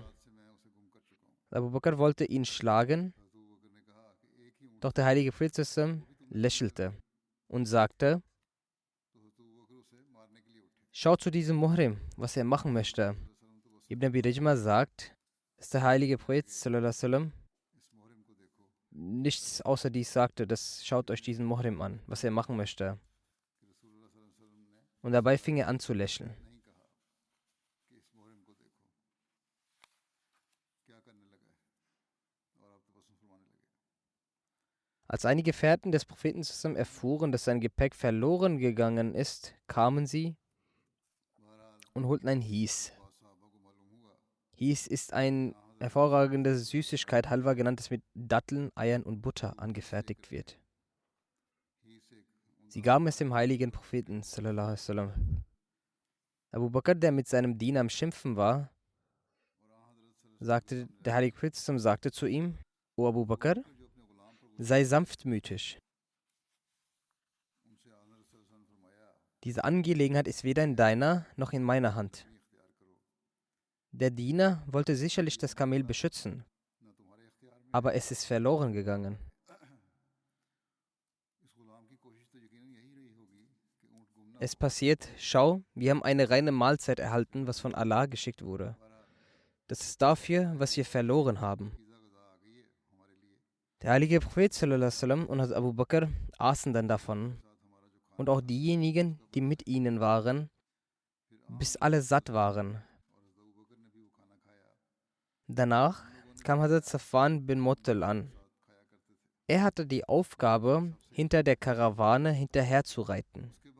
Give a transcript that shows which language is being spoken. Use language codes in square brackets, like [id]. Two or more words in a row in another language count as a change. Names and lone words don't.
[de] Abu Bakr wollte ihn schlagen, doch der heilige Prophet lächelte und sagte: Schau zu diesem Muhrim, was er machen möchte. Ibn Abi Rijma sagt, dass der heilige Prophet [ar] صلى الله عليه وسلم [de] nichts außer dies sagte: Das schaut euch diesen Muhrim an, was er machen möchte. Und dabei fing er an zu lächeln. Als einige Gefährten des Propheten zusammen erfuhren, dass sein Gepäck verloren gegangen ist, kamen sie und holten ein His. His ist eine hervorragende Süßigkeit, Halwa genannt, das mit Datteln, Eiern und Butter angefertigt wird. Sie gaben es dem heiligen Propheten [ar] صلى الله عليه وسلم. [de] Abu Bakr, der mit seinem Diener am Schimpfen war, der heilige Prophet sagte zu ihm: O Abu Bakr, sei sanftmütig. Diese Angelegenheit ist weder in deiner noch in meiner Hand. Der Diener wollte sicherlich das Kamel beschützen, aber es ist verloren gegangen. Es passiert, schau, wir haben eine reine Mahlzeit erhalten, was von Allah geschickt wurde. Das ist dafür, was wir verloren haben. Der heilige Prophet [ar] صلى الله عليه وسلم [de] und Hazrat Abu Bakr aßen dann davon und auch diejenigen, die mit ihnen waren, bis alle satt waren. Danach kam Hazrat Safwan bin Muttal an. Er hatte die Aufgabe, hinter der Karawane hinterherzureiten.